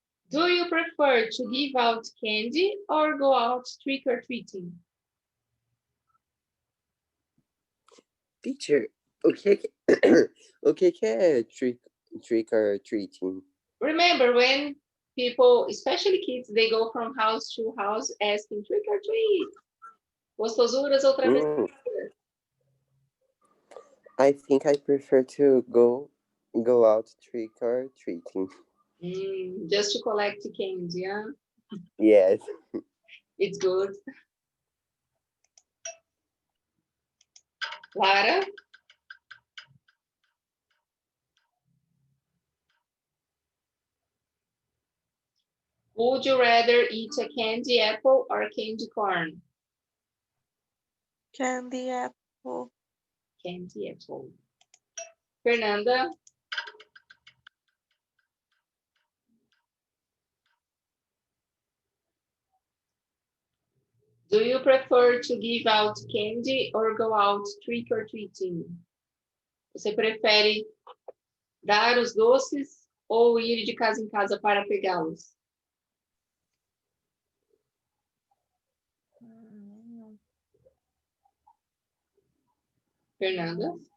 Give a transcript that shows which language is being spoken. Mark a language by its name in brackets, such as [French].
[English] Do you prefer to give out candy or go out trick or treating? [Portuguese] Teacher, o que é trick or treating? [English] Remember when people, especially kids, they go from house to house asking trick or treat. [Portuguese] Gostosuras ou travessuras? [English] I think I prefer to go out trick or treating. Just to collect candy, yeah? Yes. It's good. Lara? Would you rather eat a candy apple or candy corn? Candy apple. Candy apple. Fernanda? Do you prefer to give out candy or go out trick or treating? [Portuguese] Você prefere dar os doces ou ir de casa em casa para pegá-los? [English] Fernanda?